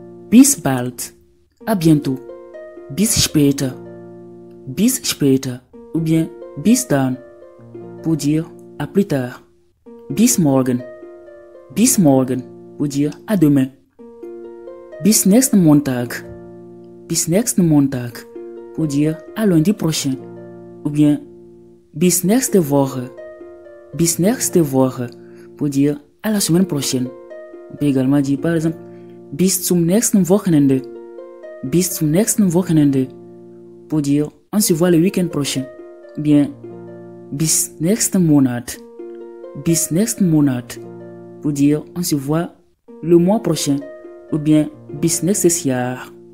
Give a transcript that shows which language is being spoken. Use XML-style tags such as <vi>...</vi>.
<de>Bis bald.</de> <fr>À bientôt.</fr> <de>Bis später. Bis später.</de> <fr>Ou bien</fr> <de>bis dann.</de> <fr>Pour dire à plus tard.</fr> <de>Bis morgen. Bis morgen.</de> <fr>Pour dire à demain.</fr> <de>Bis nächsten Montag. Bis nächsten Montag.</de> <fr>Pour dire à lundi prochain. Ou bien</fr> <de>bis nächste Woche. Bis nächste Woche.</de> <fr>Pour dire à la semaine prochaine. On peut également dire par exemple</fr> <de>bis zum nächsten Wochenende. Bis zum nächsten Wochenende.</de> <fr>Pour dire on se voit le week-end prochain.</fr> <de>Bien bis nächsten Monat. Bis nächsten Monat.</de> <fr>Pour dire on se voit le mois prochain. Ou bien</fr> <de>bis nächstes Jahr.</de>